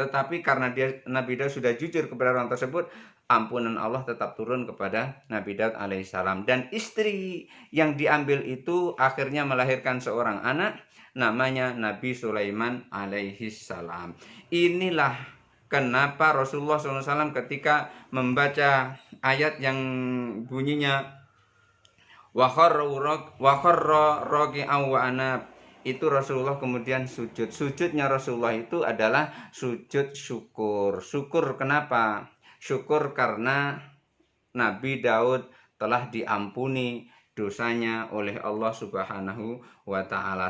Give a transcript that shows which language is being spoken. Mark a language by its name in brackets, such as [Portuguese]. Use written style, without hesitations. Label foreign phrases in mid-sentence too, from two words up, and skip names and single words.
[Indonesian] Tetapi karena Nabi Daud sudah jujur kepada orang tersebut, ampunan Allah tetap turun kepada Nabi Daud alaihissalam. Dan istri yang diambil itu akhirnya melahirkan seorang anak, namanya Nabi Sulaiman alaihissalam. Inilah kenapa Rasulullah SAW ketika membaca ayat yang bunyinya [Arabic] وَخَرَّ رَاكِعًا وَأَنَابَ, [Indonesian] itu Rasulullah kemudian sujud. Sujudnya Rasulullah itu adalah sujud syukur. Syukur kenapa? Syukur karena Nabi Daud telah diampuni dosanya oleh Allah [Arabic] سُبْحَانَهُ وَتَعَالَى.